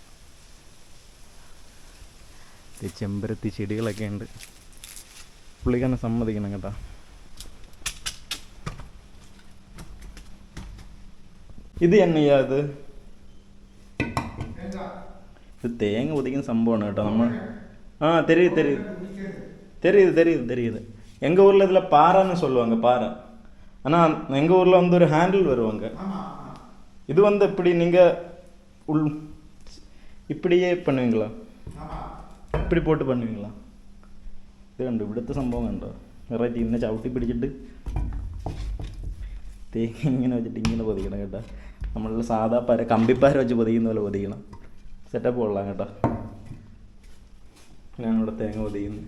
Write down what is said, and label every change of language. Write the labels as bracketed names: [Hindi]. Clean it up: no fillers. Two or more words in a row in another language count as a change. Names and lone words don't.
[Malayalam] ചെമ്പരത്തി ചെടികളൊക്കെ ഉണ്ട്. പുള്ളിക്കാരനെ സമ്മതിക്കണം കേട്ടോ. ഇത് തന്നെയാ ഇത് തേങ്ങ പൊതിക്കുന്ന സംഭവമാണ് കേട്ടോ. [Tamil] നമ്മൾ தெரியுது. எங்கள் ஊரில் இதில் பாறைன்னு சொல்லுவாங்க, பாறை. ஆனால் எங்கள் ஊரில் வந்து ஒரு ஹேண்டில் வருவாங்க. இது வந்து எப்படி நீங்கள் இப்படியே பண்ணுவீங்களா? இப்படி போட்டு பண்ணுவீங்களா? [Malayalam] ഇത് കണ്ടു, ഇവിടുത്തെ സംഭവം കണ്ടോ? വെറൈറ്റി. ഇങ്ങനെ ചവിട്ടി പിടിച്ചിട്ട് തേങ്ങ ഇങ്ങനെ വെച്ചിട്ട് ഇങ്ങനെ പൊതിക്കണം കേട്ടോ. നമ്മളുടെ സാധാ കമ്പിപ്പാര വെച്ച് പൊതിക്കുന്ന പോലെ പൊതിക്കണം. സെറ്റപ്പ് കൊള്ളാം കേട്ടോ. ഞാനിവിടെ തേങ്ങ പൊതിക്കുന്നു.